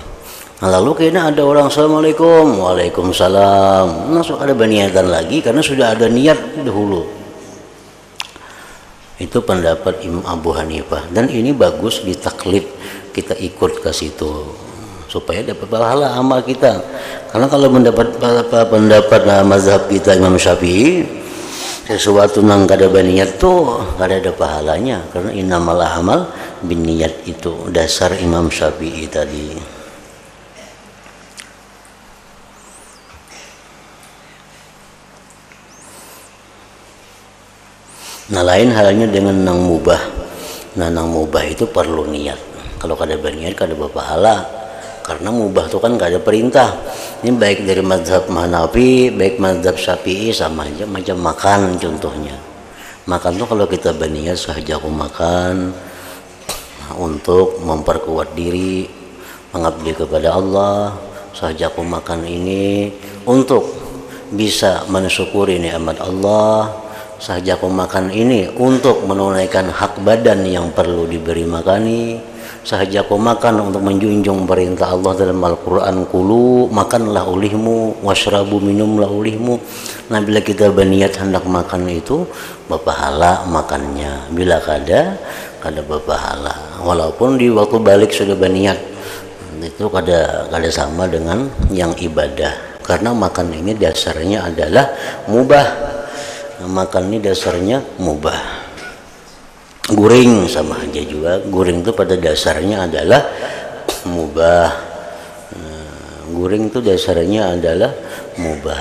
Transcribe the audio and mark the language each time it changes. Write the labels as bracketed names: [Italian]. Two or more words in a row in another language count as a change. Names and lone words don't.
[Indonesian] Nah, lalu kayaknya ada orang [Arabic] السلام عليكم، وعليكم السلام, [Indonesian] langsung ada berniatan lagi karena sudah ada niat dahulu. Itu pendapat Imam Abu Hanifah dan ini bagus ditaklid, kita ikut ke situ supaya dapat pahala amal kita. Karena kalau mendapat pendapat mazhab kita Imam Syafi'i, sesuatu nang kada berniat tuh kada ada pahalanya karena [Arabic] إنما الأعمال بالنيات, [Indonesian] itu dasar Imam Syafi'i tadi. Nah, lain halnya dengan nang mubah. Nah, nang mubah itu perlu niat. Kalau kada berniat kada berpahala. Karena mubah itu kan gak ada perintah. Ini baik dari mazhab Hanafi, baik mazhab Syafi'i sama aja, macam makan contohnya. Makan tuh kalau kita berniat sahaja aku makan untuk memperkuat diri, mengabdi kepada Allah, sahaja aku makan ini untuk bisa mensyukuri nikmat Allah, sahaja aku makan ini untuk menunaikan hak badan yang perlu diberi makani, sahaja aku makan untuk menjunjung perintah Allah dalam Al-Quran, kulu makanlah olehmu, washrabu minumlah olehmu. Nah, bila kita berniat hendak makan itu berpahala makannya, bila kada berpahala. Walaupun di waktu balik sudah berniat, itu kada sama dengan yang ibadah, karena makan ini dasarnya adalah mubah. Nah, makan ini dasarnya mubah. Guring sama aja juga, guring itu pada dasarnya adalah mubah. Guring itu dasarnya adalah mubah.